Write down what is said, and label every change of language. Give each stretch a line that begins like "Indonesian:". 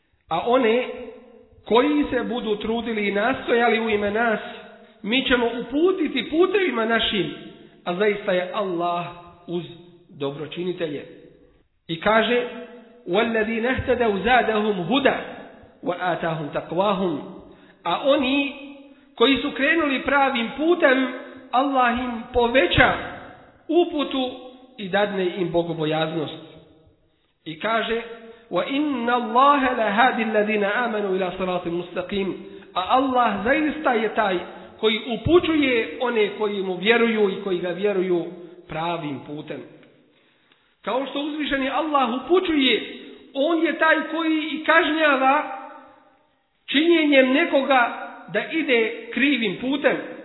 Bosnian: A one koji se budu trudili i nastojali u ime nas, mi ćemo uputiti putevima našim, a zaista je Allah uz dobročinitelje. I kaže:
Arabic: وَالَّذِينَ اهْتَدَوْا زَادَهُمْ هُدًى وَآتَاهُمْ تَقْوَاهُمْ.
Bosnian: A oni koji su krenuli pravim putem, Allah im poveća uputu i dadne im bogobojaznost. I kaže:
Arabic: وَإِنَّ اللَّهَ لَهَادِ الَّذِينَ آمَنُوا إِلَى صِرَاطٍ مُسْتَقِيمٍ.
Bosnian: A Allah zaista je taj koji upućuje one koji mu vjeruju i koji ga vjeruju pravim putem. Kao što uzvišeni Allah upućuje, on je taj koji i kažnjava činjenjem nekoga da ide krivim putem.